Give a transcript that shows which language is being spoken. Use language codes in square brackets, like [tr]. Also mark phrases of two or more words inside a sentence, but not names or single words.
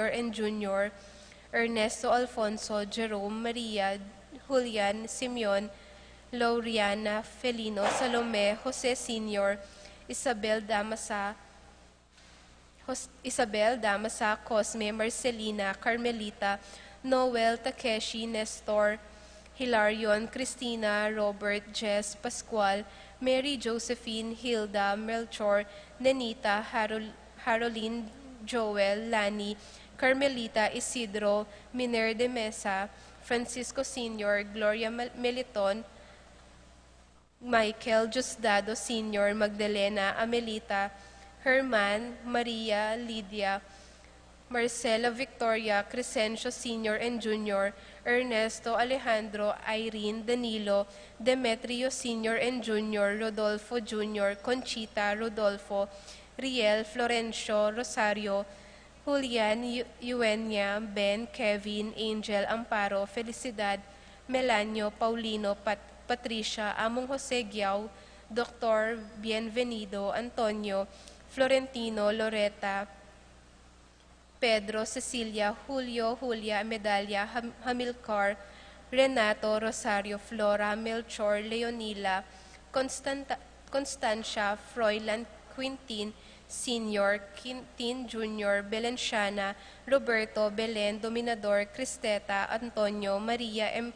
[en] and Jr., Ernesto Alfonso, Jerome, Maria, Julian, Simeon, Lauriana, Felino, Salome, Jose Sr., Isabel Damasa, Cosme, Marcelina, Carmelita, Noel, Takeshi, Nestor, Hilarion, Cristina, Robert, Jess, Pascual, Mary Josephine, Hilda, Melchor, Nenita, Haroline, Joel, Lani, Carmelita, Isidro, Miner de Mesa, Francisco Sr., Gloria Meliton, Michael Diosdado Sr., Magdalena, Amelita, Herman, Maria, Lydia, Marcela Victoria, Crescencio Sr. and Jr., Ernesto, Alejandro, Irene, Danilo, Demetrio Sr. and Jr., Rodolfo Jr., Conchita, Rodolfo, Riel, Florencio, Rosario, Julian, Eugenia, Ben, Kevin, Angel, Amparo, Felicidad, Melanio, Paulino, Patricia, Among Jose Giao, Dr. Bienvenido Antonio, Florentino Loretta, Pedro, Cecilia, Julio, Julia, Medalia, Hamilcar, Renato, Rosario, Flora, Melchor, Leonila, Constancia, Froilan, Quintin, Senior, Quintin Jr., Belenciana, Roberto, Belen, Dominador, Cristeta, Antonio, Maria,